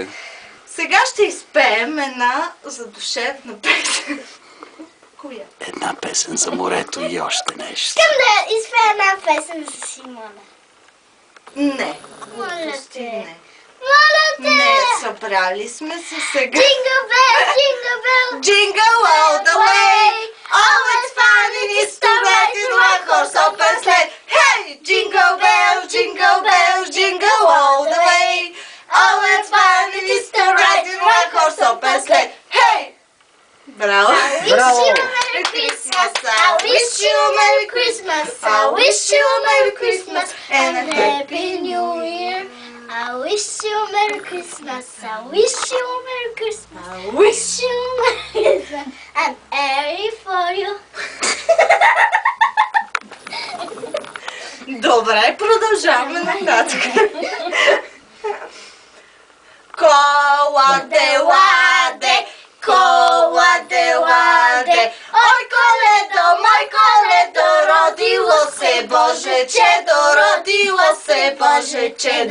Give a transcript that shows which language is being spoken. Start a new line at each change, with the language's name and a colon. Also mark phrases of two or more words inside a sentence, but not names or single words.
Bulgarian: Сега ще изпеем една задушевна песен. Коя? Една песен за морето и още нещо. Искам да изпея една песен за Симона. Не. Моля Глупости, те. не. Моля те! Не, събрали сме се сега.
English: Jingle bell, jingle bell. Jingle all the way. Oh, it's fun and it's to ride in one horse open sleigh. Hey, jingle bell, jingle all the way. Oh, it's fun and it's to ride in one horse open sleigh.
Bulgarian: Hey! Браво!
English: Wish you a Merry Christmas. I wish you a Merry Christmas. I wish you a Merry Christmas and a Happy New Year. I wish you a Merry Christmas. I wish you a Merry Christmas. I wish you a Merry Christmas and every for you.
Bulgarian: Добре, продължаваме нататък. Коладе, ладе, ой коледо, мой коледо, родило се Боже чедо, родило се Боже чедо.